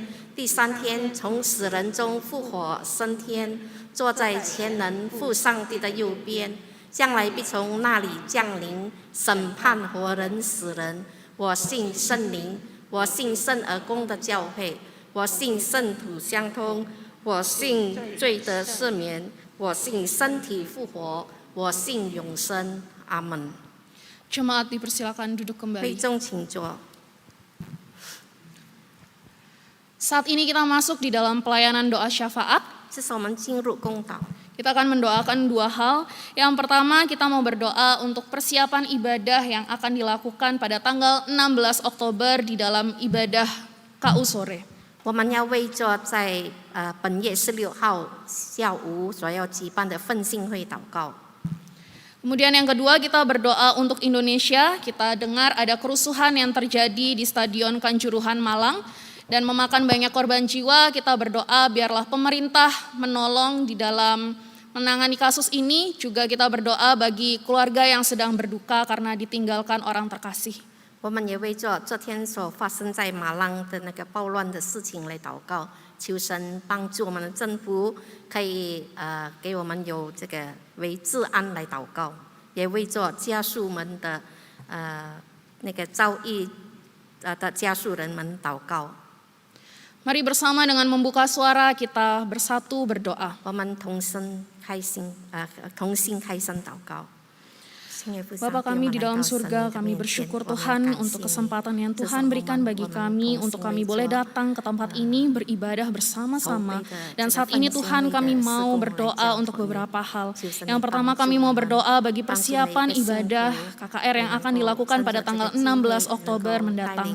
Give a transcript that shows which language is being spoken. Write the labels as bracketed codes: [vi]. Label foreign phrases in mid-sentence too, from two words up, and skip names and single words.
[zh] 第3天从死人中复活升天，坐在全能父上帝的右边， 将来必从那里降临，审判活人死人。我信圣灵，我信圣而公的教会，我信圣土相通，我信罪得赦免，我信身体复活，我信永生。阿门。 [id] Jemaat dipersilakan duduk [zh] 会 [id] kembali. [zh] 众请坐。 [id] Saat ini kita masuk di dalam pelayanan doa syafaat. [zh] 这是我们进入公祷。 [id] Kita akan mendoakan dua hal. Yang pertama, kita mau berdoa untuk persiapan ibadah yang akan dilakukan pada tanggal 16 Oktober di dalam ibadah KU sore. [zh] 我们要为着在本月16号下午所要举办的奋兴会祷告。 [id] Kemudian yang kedua, kita berdoa untuk Indonesia. Kita dengar ada kerusuhan yang terjadi di Stadion Kanjuruhan Malang dan memakan banyak korban jiwa. Kita berdoa biarlah pemerintah menolong di dalam menangani kasus ini. Juga kita berdoa bagi keluarga yang sedang berduka karena ditinggalkan orang terkasih. [zh] 我们也为着昨天所发生在马浪的那个暴乱的事情来祷告，求神帮助我们的政府可以给我们有这个为治安来祷告，也为着家属们的那个遭遇的家属人们祷告。 [id] Mari bersama dengan membuka suara kita bersatu berdoa. [zh] 我们同心开心祷告。 [id] Bapa kami di dalam surga, kami bersyukur Tuhan untuk kesempatan yang Tuhan berikan bagi kami untuk kami boleh datang ke tempat ini beribadah bersama-sama. Dan saat ini Tuhan kami mau berdoa untuk beberapa hal. Yang pertama kami mau berdoa bagi persiapan ibadah KKR yang akan dilakukan pada tanggal 16 Oktober mendatang.